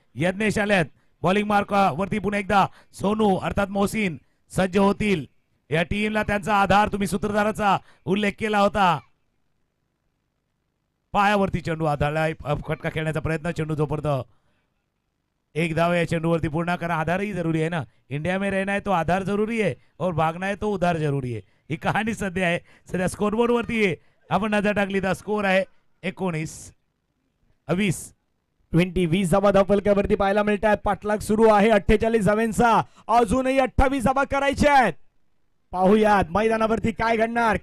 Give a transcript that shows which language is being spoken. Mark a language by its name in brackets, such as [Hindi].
[Marathi] यज्ञेश आल्यात bowling mark वरती. पुन्हा एकदा सोनू अर्थात मोहसिन सज्ज होतील. या टीमला त्यांचा आधार, तुम्ही सूत्रधाराचा उल्लेख केला होता. पायावरती चेंडू आधारलाय, फटका खेळण्याचा प्रयत्न, चेंडू जोपर्यंत एक धाव या चेंडूवरती पूर्ण करा. आधारही जरूरी आहे ना, [Hindi] इंडिया में रहना है तो आधार जरूरी है, और भागना है तो उधार जरूरी है. [Marathi] ही कहाणी सध्या आहे. सध्या स्कोरबोर्ड वरती आहे, आपण नजर टाकली तर स्कोर आहे 19-20. 20 धावा धावफलकावरती पाहायला मिळतात. पाठलाग सुरू आहे 48 धावांचा. अजूनही 28 धावा करायच्या आहेत. पाहूयात मैदानावरती काय घडणार.